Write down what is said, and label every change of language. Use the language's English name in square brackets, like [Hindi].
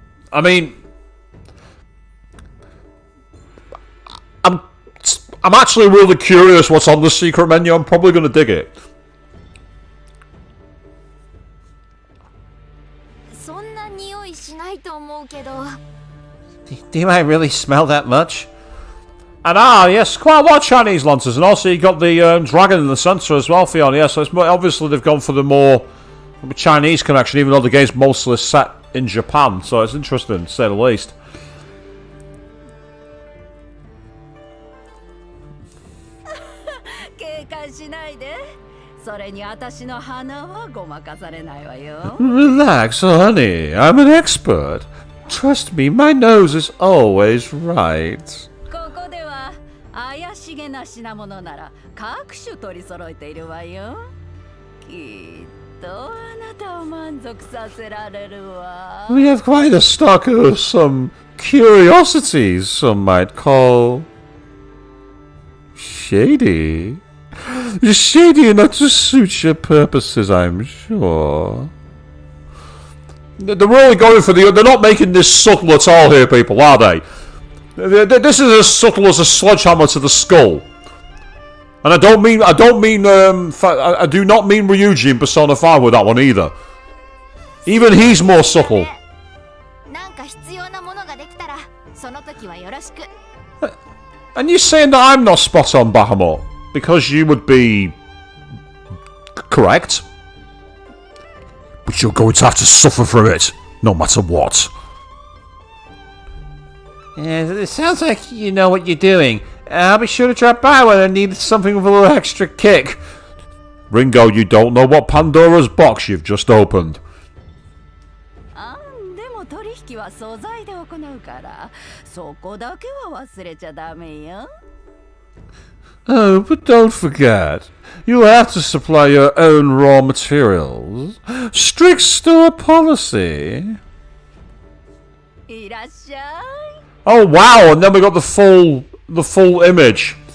[English] I mean, I'm actually really curious what's on the secret menu. I'm probably going to dig it. [Japanese] そんな匂いしないと思うけど。 [English] Do I really smell that much? And yes, quite a lot of Chinese lanterns, and also you got the dragon in the centre as well, Fiona. Yeah, so it's obviously they've gone for the more Chinese connection, even though the game's mostly set in Japan. So it's interesting, to say the least. [Japanese] 警戒しないで。それに私の鼻はごまかされないわよ。 [English] Relax, honey. I'm an expert. Trust me, my nose is always right. [Japanese] ここでは怪しげな品物なら各種取り揃えているわよ。きっとあなたを満足させられるわ。 [English] We have quite a stock of some curiosities, some might call shady. Shady enough to suit your purposes, I'm sure. They're really going for they're not making this subtle at all here, people, are they? This is as subtle as a sledgehammer to the skull. And I do not mean Ryuji in Persona 5 with that one either. Even he's more subtle. [Japanese] なんか必要なものができたら、その時はよろしく。 [English] And you're saying that I'm not spot on, Bahamut? Because you would be correct. But you're going to have to suffer through it, no matter what. Yeah, it sounds like you know what you're doing. I'll be sure to drop by when I need something with a little extra kick. Ringo, you don't know what Pandora's box you've just opened. [Japanese] でも取引は素材で行うから、そこだけは忘れちゃダメよ。 [English] Oh, but don't forget, you'll have to supply your own raw materials. Strict store policy. [Japanese] いらっしゃい。 [English] Oh wow, and then we got the full image.